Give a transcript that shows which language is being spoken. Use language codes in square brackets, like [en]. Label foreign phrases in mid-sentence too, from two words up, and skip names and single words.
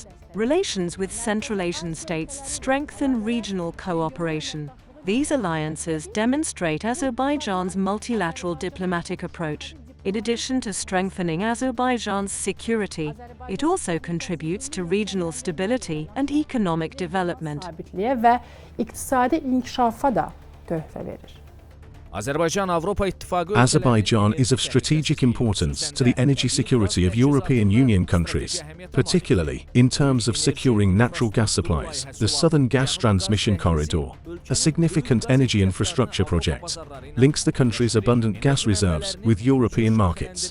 [en] Relations with Central Asian states strengthen regional cooperation. These alliances demonstrate Azerbaijan's multilateral diplomatic approach. In addition to strengthening Azerbaijan's security, it also contributes to regional stability and economic development. [az] sabitliyə və iqtisadi inkişafa da töhfə verir. [en] Azerbaijan is of strategic importance to the energy security of European Union countries, particularly in terms of securing natural gas supplies. The Southern Gas Transmission Corridor, a significant energy infrastructure project, links the country's abundant gas reserves with European markets.